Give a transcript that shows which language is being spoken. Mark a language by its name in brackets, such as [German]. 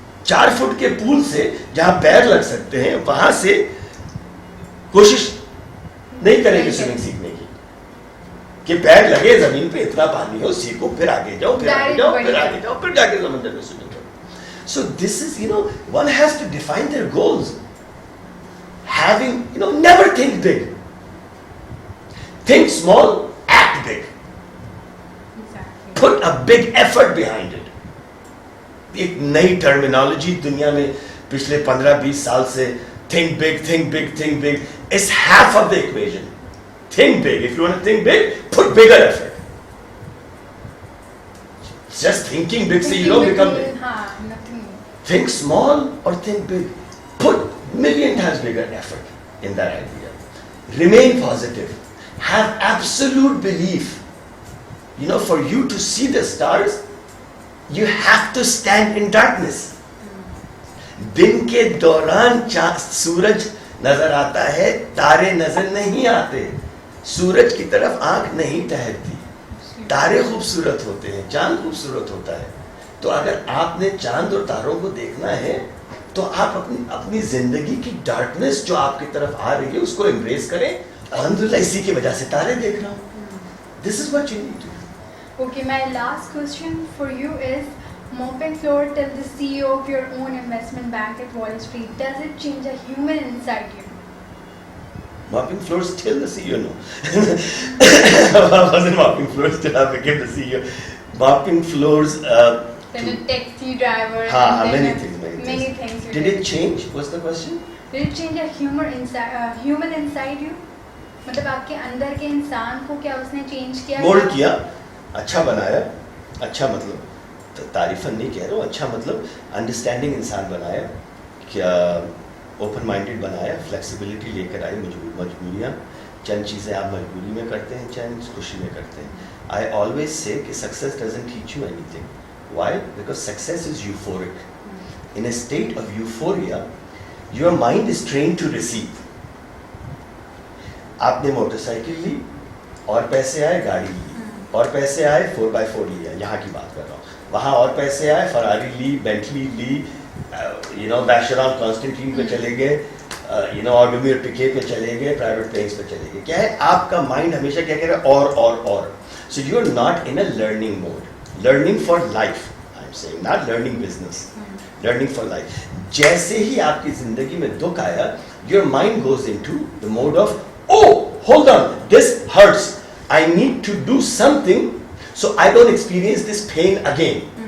[Urdu] 4 fit کے پول سے جہاں پیر لگ سکتے ہیں وہاں سے کوشش نہیں کریں گے سوئمنگ سیکھنے کی, کہ پیر لگے زمین پہ, اتنا پانی ہو, سیکھو, پھر آگے جاؤ, پھر آگے جاؤ, پھر آگے جاؤ, پھر جا کے سمندر میں سوئمنگ کرو. [English] So this is, one has to define their goals. Having, never think big. Think small, act big. Exactly. Put a big effort behind it. [Urdu] ایک نئی ٹرمینالوجی دنیا میں پچھلے 15-20 سال سے, [English] think big, think big, think big. It's half of the equation. Think big. If you want to think big, put bigger effort. Just thinking big, so you don't become big. Nothing. Think small or think big. Put million times bigger effort in that idea. Remain positive. Have absolute belief. For you to see the stars, you have to stand in darkness. [Urdu] دن کے دوران سورج نظر آتا ہے, تارے نظر نہیں آتے. سورج کی طرف آنکھ نہیں ٹہرتی, تارے خوبصورت ہوتے ہیں, چاند خوبصورت ہوتا ہے. تو اگر آپ نے چاند اور تاروں کو دیکھنا ہے تو آپ اپنی زندگی کی ڈارکنس جو آپ کی طرف آ رہی ہے اس کو امبریس کریں. الحمدللہ اسی کی وجہ سے تارے دیکھ رہا ہوں. [English] This is what you need to do. Okay, my last question for you is, mopping floor till the CEO of your own investment bank at Wall Street, does it change a human inside you? Mopping floors till the CEO? No. I wasn't mopping floors till I became the CEO. Mopping floors... then a taxi driver... many things. Did it change? What's the question? Did it change a human inside you? [Urdu] مطلب آپ کے اندر کے انسان کو کیا اس نے change کیا؟ Mould کیا, اچھا بنایا. اچھا مطلب تعریفاً نہیں کہہ رہا ہوں, اچھا مطلب انڈرسٹینڈنگ انسان بنایا, کیا اوپن مائنڈیڈ بنایا, فلیکسیبلٹی لے کر آئی. مجبوریاں, چند چیزیں آپ مجبوری میں کرتے ہیں, چند خوشی میں کرتے ہیں. [English] I always say کہ success doesn't teach you anything. Why? Because success is euphoric. In a state of euphoria, your mind is trained to receive. [Urdu] آپ نے موٹر سائیکل لی اور پیسے آئے, گاڑی لی اور پیسے آئے, 4x4 لیا, یہاں کی بات کر رہا ہوں. وہاں اور پیسے آئے, فراری لی, بینٹلی لی, بیشران کانسٹنٹین پہ چلے گئے, آرڈومیر پکے پہ چلے گئے, پرائیویٹ پلینس پہ چلے گئے. کیا ہے آپ کا مائنڈ ہمیشہ کیا کہہ رہا ہے, اور. [English] So you are not in a learning mode. Learning for life. I'm saying, not learning business, learning for life. [Urdu] جیسے ہی آپ کی زندگی میں دکھ آیا, [English] your mind goes into the mode of, oh, hold on, this hurts, I need to do something so I don't experience this pain again.